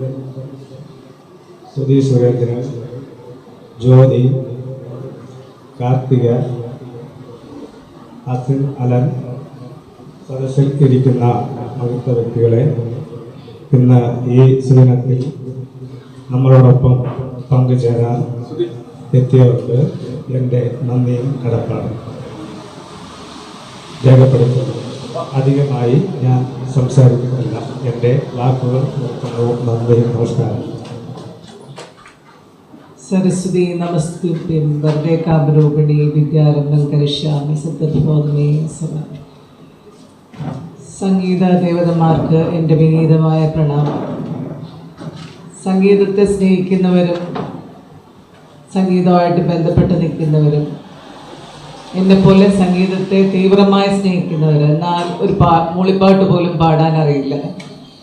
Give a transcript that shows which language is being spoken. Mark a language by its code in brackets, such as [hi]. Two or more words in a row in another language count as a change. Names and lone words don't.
[ml] സുധി സുരേന്ദ്രൻ, ജ്യോതി, കാർത്തിക, അസിൻ അലൻ, സദസ്സിൽ ഇരിക്കുന്ന മഹത്വ വ്യക്തികളെ, ഇന്ന് ഈ സുദിനത്തിൽ നമ്മളോടൊപ്പം പങ്കുചേരാൻ എത്തിയവർക്ക് എൻ്റെ നന്ദിയും കടപ്പാടും രേഖപ്പെടുത്തുന്നു. അധികമായി ഞാൻ സംസാരിക്കുന്നില്ല. എൻ്റെ വാക്കുകൾ നിർത്തുന്നു. നന്ദി, നമസ്കാരം. [sa] सरस्वती नमस्तुभ्यं वरदे कामरूपिणी विद्यारम्भं करिष्यामि सत्यप्रबोधमे सदा. [ml] സംഗീത ദേവതമാർക്ക് എൻ്റെ വിനീതമായ പ്രണാമം. സംഗീതത്തെ സ്നേഹിക്കുന്നവരും സംഗീതമായിട്ട് ബന്ധപ്പെട്ട് നിൽക്കുന്നവരും എന്നെപ്പോലെ സംഗീതത്തെ തീവ്രമായി സ്നേഹിക്കുന്നവർ, എന്നാൽ ഒരു മൂളിപ്പാട്ട് പോലും പാടാൻ അറിയില്ല.